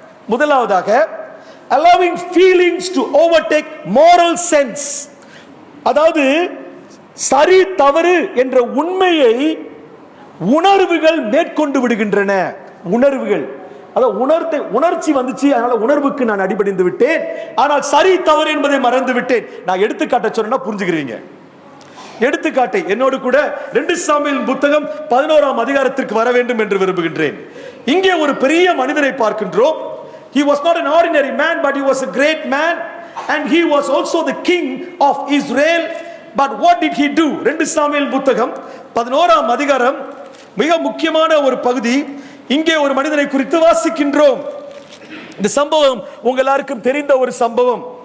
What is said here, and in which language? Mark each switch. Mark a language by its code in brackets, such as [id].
[ta] முதலாவதாக [en] allowing feelings to overtake moral sense. [ta] அதாவது சரி தவறு என்ற உண்மையை உணர்வுகள் மேற்கொண்டு விடுகின்றன. உணர்வுகள், அதாவது உணர்ச்சி வந்துச்சு, அதனால உணர்வுக்கு நான் அடிபணிந்து விட்டேன், ஆனால் சரி தவறு என்பதை மறந்து விட்டேன். நான் எடுத்துக்காட்ட சொன்னா புரிஞ்சுக்கிறீங்க. எடுத்துக்காட்டை என்னோடு கூட 2 சாமுவேல் புத்தகம் 11ஆம் அதிகாரத்திற்கு வர வேண்டும் என்று விரும்புகின்றேன். இங்கே ஒரு பெரிய மனிதனை பார்க்கின்றோம். [en] He was not an ordinary man, but he was a great man, and he was also the king of Israel. But what did he do? [ta] 2 Samuel புத்தகம் 11ஆம் அதிகாரம் மிக முக்கியமான ஒரு பகுதி. இங்கே ஒரு மனிதனை குறித்து வாசிக்கின்றோம். இந்த சம்பவம் உங்க எல்லாருக்கும் தெரிந்த ஒரு சம்பவம்.